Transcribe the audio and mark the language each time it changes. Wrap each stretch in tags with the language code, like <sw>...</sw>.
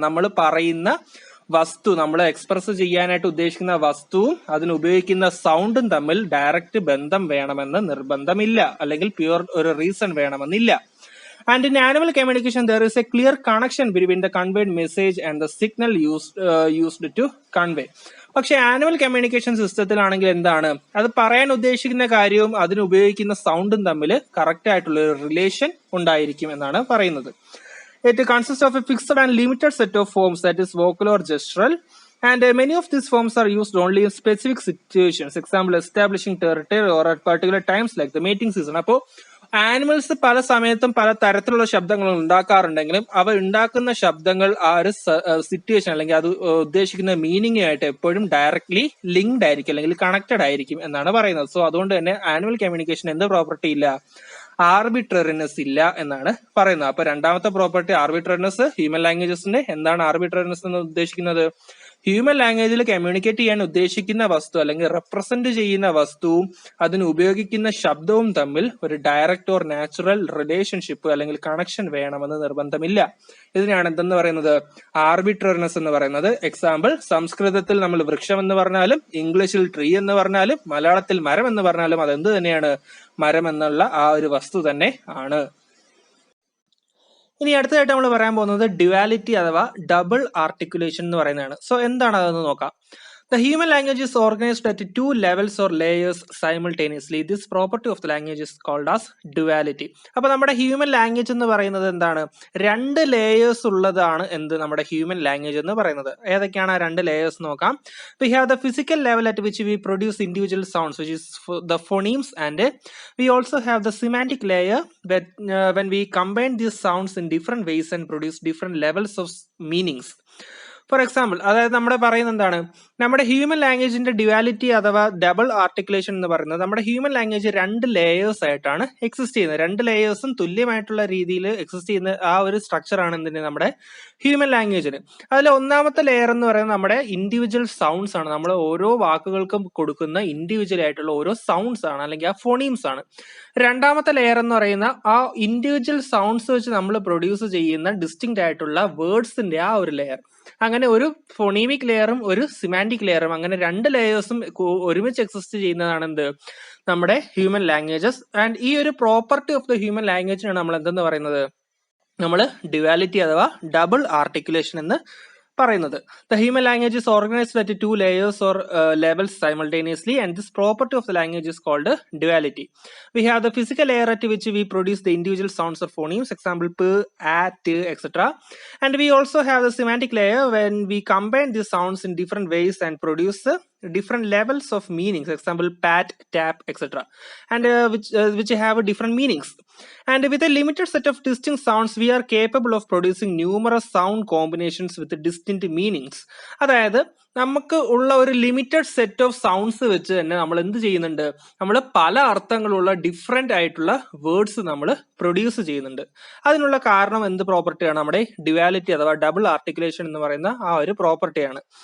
<ml>നമ്മൾ പറയുന്ന വസ്തു, നമ്മൾ എക്സ്പ്രസ് ചെയ്യാനായിട്ട് ഉദ്ദേശിക്കുന്ന വസ്തുവും അതിന് ഉപയോഗിക്കുന്ന സൗണ്ടും തമ്മിൽ ഡയറക്റ്റ് ബന്ധം വേണമെന്ന് നിർബന്ധമില്ല, അല്ലെങ്കിൽ പ്യുവർ ഒരു റീസൺ വേണമെന്നില്ല.</ml> <en>And in animal communication, there is a clear connection between the conveyed message and the signal used to convey.</en> <ml>പക്ഷെ ആനിമൽ കമ്മ്യൂണിക്കേഷൻ സിസ്റ്റത്തിലാണെങ്കിൽ എന്താണ്, അത് പറയാൻ ഉദ്ദേശിക്കുന്ന കാര്യവും അതിന് ഉപയോഗിക്കുന്ന സൗണ്ടും തമ്മിൽ കറക്റ്റ് ആയിട്ടുള്ള ഒരു റിലേഷൻ ഉണ്ടായിരിക്കും എന്നാണ് പറയുന്നത്.</ml> <en>It consists of a fixed and limited set of forms, that is vocal or gestural, and many of these forms are used only in specific situations. Example, establishing territory or at particular times like the mating season.</en> <ml>അപ്പോൾ animals പല സമയത്തും പല തരത്തിലുള്ള ശബ്ദങ്ങൾ ഉണ്ടാക്കാറുണ്ടെങ്കിലും അവ ഉണ്ടാക്കുന്ന ശബ്ദങ്ങൾ ആ ഒരു സിറ്റുവേഷൻ അല്ലെങ്കിൽ അത് ഉദ്ദേശിക്കുന്ന മീനിങ് ആയിട്ട് എപ്പോഴും ഡയറക്ട്ലി ലിങ്ക്ഡ് ആയിരിക്കും അല്ലെങ്കിൽ കണക്റ്റഡ് ആയിരിക്കും എന്നാണ് പറയുന്നത്. സോ അതുകൊണ്ട് തന്നെ ആനിമൽ കമ്മ്യൂണിക്കേഷൻ എന്ത് പ്രോപ്പർട്ടി ഇല്ല, ആർബിട്രറിനെസ് ഇല്ല എന്നാണ് പറയുന്നത്. അപ്പൊ രണ്ടാമത്തെ പ്രോപ്പർട്ടി ആർബിട്രറിനെസ്. ഹ്യൂമൻ ലാംഗ്വേജസിന്റെ എന്താണ് ആർബിട്രറിനെസ് എന്ന് ഉദ്ദേശിക്കുന്നത്? ഹ്യൂമൻ ലാംഗ്വേജിൽ കമ്മ്യൂണിക്കേറ്റ് ചെയ്യാൻ ഉദ്ദേശിക്കുന്ന വസ്തു അല്ലെങ്കിൽ റെപ്രസെന്റ് ചെയ്യുന്ന വസ്തുവും അതിന് ഉപയോഗിക്കുന്ന ശബ്ദവും തമ്മിൽ ഒരു ഡയറക്റ്റ് ഓർ നാച്ചുറൽ റിലേഷൻഷിപ്പ് അല്ലെങ്കിൽ കണക്ഷൻ വേണമെന്ന് നിർബന്ധമില്ല. ഇതിനാണ് എന്തെന്ന് പറയുന്നത് ആർബിട്രറിനെസ് എന്ന് പറയുന്നത്. എക്സാമ്പിൾ, സംസ്കൃതത്തിൽ നമ്മൾ വൃക്ഷം എന്ന് പറഞ്ഞാലും ഇംഗ്ലീഷിൽ ട്രീ എന്ന് പറഞ്ഞാലും മലയാളത്തിൽ മരം എന്ന് പറഞ്ഞാലും അതെന്ത് തന്നെയാണ്, മരം എന്നുള്ള ആ ഒരു വസ്തു തന്നെ ആണ്. ഇനി അടുത്തതായിട്ട് നമ്മൾ പറയാൻ പോകുന്നത് ഡ്യുവാലിറ്റി അഥവാ ഡബിൾ ആർട്ടിക്കുലേഷൻ എന്ന് പറയുന്നതാണ്. സോ എന്താണ് അതെന്ന് നോക്കാം.</ml> <en>The human language is organized at two levels or layers simultaneously. This property of the language is called as duality.</en> <ml>അപ്പൊ നമ്മുടെ ഹ്യൂമൻ ലാംഗ്വേജ് എന്ന് പറയുന്നത് എന്താണ്, രണ്ട് ലേയേഴ്സ് ഉള്ളതാണ് എന്ത് നമ്മുടെ ഹ്യൂമൻ ലാംഗ്വേജ് എന്ന് പറയുന്നത്. ഏതൊക്കെയാണ് ആ രണ്ട് ലേയേഴ്സ് നോക്കാം.</ml> <en>We have the physical level at which we produce individual sounds, which is the phonemes, and we also have the semantic layer when we combine these sounds in different ways and produce different levels of meanings.</en> <ml>For example, അതായത് നമ്മുടെ പറയുന്നത് എന്താണ്, നമ്മുടെ human ലാംഗ്വേജിന്റെ duality അഥവാ double articulation എന്ന് പറയുന്നത് നമ്മുടെ human language 2 layers ആയിട്ടാണ് എക്സിസ്റ്റ് ചെയ്യുന്നത്. 2 ലേയേഴ്സും തുല്യമായിട്ടുള്ള രീതിയിൽ എക്സിസ്റ്റ് ചെയ്യുന്ന ആ ഒരു സ്ട്രക്ചർ ആണ് എന്തിന് നമ്മുടെ ഹ്യൂമൻ ലാംഗ്വേജിന്. അതിൽ ഒന്നാമത്തെ ലെയർ എന്ന് പറയുന്നത് നമ്മുടെ ഇൻഡിവിജ്വൽ സൗണ്ട്സ് ആണ്. നമ്മൾ ഓരോ വാക്കുകൾക്കും കൊടുക്കുന്ന ഇൻഡിവിജ്വൽ ആയിട്ടുള്ള ഓരോ സൗണ്ട്സ് ആണ്, അല്ലെങ്കിൽ ആ ഫോണീംസ് ആണ്. രണ്ടാമത്തെ ലെയർ എന്ന് പറയുന്ന ആ ഇൻഡിവിജ്വൽ സൗണ്ട്സ് വെച്ച് നമ്മൾ പ്രൊഡ്യൂസ് ചെയ്യുന്ന ഡിസ്റ്റിങ്ക്റ്റ് ആയിട്ടുള്ള വേർഡ്സിന്റെ ആ ഒരു ലെയർ. അങ്ങനെ ഒരു ഫോണീമിക് ലെയറും ഒരു സിമാൻറ്റിക് ലെയറും, അങ്ങനെ 2 ലെയേഴ്സും ഒരുമിച്ച് എക്സിസ്റ്റ് ചെയ്യുന്നതാണ് എന്ത് നമ്മുടെ ഹ്യൂമൻ ലാംഗ്വേജസ്. ആൻഡ് ഈ ഒരു പ്രോപ്പർട്ടി ഓഫ് ദ ഹ്യൂമൻ ലാംഗ്വേജിനാണ് നമ്മൾ എന്തെന്ന് പറയുന്നത്, നമ്മൾ ഡ്യുവാലിറ്റി അഥവാ ഡബിൾ ആർട്ടിക്കുലേഷൻ എന്ന് പറയുന്നത്.</ml> <en>The human language is organized at 2 layers or levels simultaneously, and this property of the language is called duality. We have the physical layer at which we produce the individual sounds or phonemes, example p, a, t, etc. And we also have the semantic layer when we combine these sounds in different ways and produce different levels of meanings, example pat, tap, etc. and which have different meanings. And with a limited set of distinct sounds, we are capable of producing numerous sound combinations with distinct meanings.</en> <ml>അതായത് നമുക്ക് ഉള്ള ഒരു limited set of sounds വെച്ച് തന്നെ നമ്മൾ എന്ത് ചെയ്യുന്നുണ്ട്, നമ്മൾ പല അർത്ഥങ്ങളുള്ള ഡിഫറെന്റ് ആയിട്ടുള്ള വേർഡ്സ് നമ്മൾ പ്രൊഡ്യൂസ് ചെയ്യുന്നുണ്ട്. അതിനുള്ള കാരണം എന്ത് പ്രോപ്പർട്ടിയാണ്, നമ്മുടെ ഡ്യുവാലിറ്റി അഥവാ ഡബിൾ ആർട്ടിക്കുലേഷൻ എന്ന് പറയുന്ന ആ ഒരു പ്രോപ്പർട്ടിയാണ്.</ml>